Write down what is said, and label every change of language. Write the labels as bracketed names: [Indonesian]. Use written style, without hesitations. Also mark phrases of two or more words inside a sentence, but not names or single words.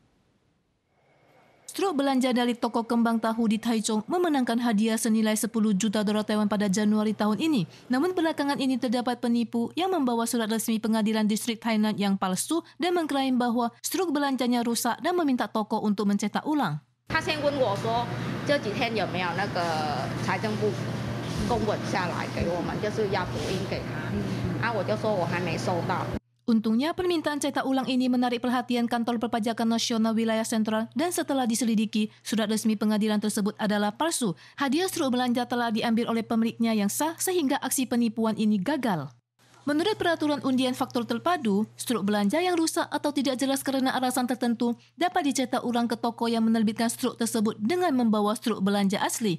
[Indonesian] Struk belanja dari toko kembang tahu di Taichung memenangkan hadiah senilai 10 juta dolar Taiwan pada Januari tahun ini. Namun belakangan ini terdapat penipu yang membawa surat resmi pengadilan distrik Tainan yang palsu dan mengklaim bahwa struk belanjanya rusak dan meminta toko untuk mencetak ulang. [Chinese] 他先问我说这几天有没有那个财政部公文下来给我们，就是要补印给他。我就说我还没收到。 [Indonesian] Untungnya permintaan cetak ulang ini menarik perhatian Kantor Perpajakan Nasional Wilayah Sentral dan setelah diselidiki, surat resmi pengadilan tersebut adalah palsu. Hadiah struk belanja telah diambil oleh pemiliknya yang sah sehingga aksi penipuan ini gagal. Menurut peraturan undian faktur terpadu, struk belanja yang rusak atau tidak jelas karena alasan tertentu dapat dicetak ulang ke toko yang menerbitkan struk tersebut dengan membawa struk belanja asli.